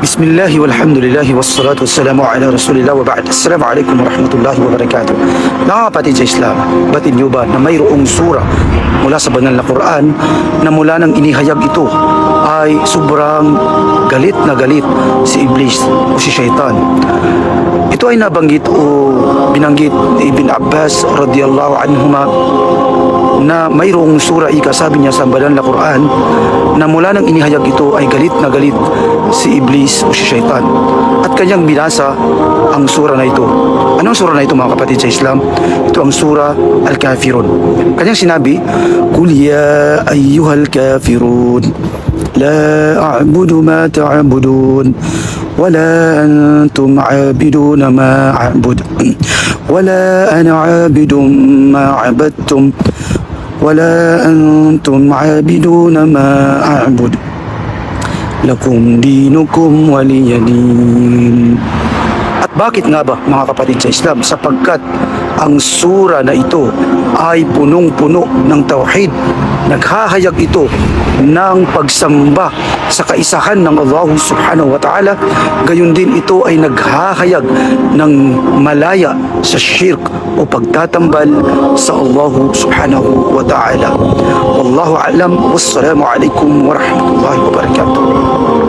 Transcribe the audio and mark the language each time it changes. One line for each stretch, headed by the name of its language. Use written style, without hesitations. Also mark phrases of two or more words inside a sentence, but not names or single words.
Arabic: بسم الله والحمد لله والصلاة والسلام على رسول الله وبعد. السلام عليكم ورحمة الله وبركاته.
Filipino: Mga kapatid sa Islam, batid niyo ba na mayroong sura mula sa banal na Quran na mula nang inihayag ito ay sobrang galit na galit si Iblis o si Shaitan. Ito ay nabanggit o binanggit ni Ibn Abbas
Arabic: رضي الله عنهما
Filipino: na mayroong sura sabi niya sa banal na Quran na mula nang inihayag ito ay galit na galit si Iblis o si Shaitan at kanyang binasa ang sura na ito. Anong sura na ito mga kapatid sa Islam? Ito ang sura Al-Kafirun. Kanyang sinabi,
Arabic: "قل يا أيها الكافرون لا أعبد ما تعبدون ولا أنتم عابدون ما أعبد ولا أنا عابد ما عبدتم ولا أنتم عابدون ما أعبد لكم دينكم ولي دين."
Filipino: At bakit nga ba mga kapatid sa Islam? Sapagkat ang sura na ito ay punong-puno ng tauhid. Naghahayag ito ng pagsamba sa kaisahan ng Allah
Arabic: سبحانه وتعالى.
Filipino: Gayon din ito ay naghahayag ng malaya sa shirk o pagtatambal sa Allah
Arabic: سبحانه وتعالى. والله أعلم. والسلام عليكم ورحمة الله وبركاته.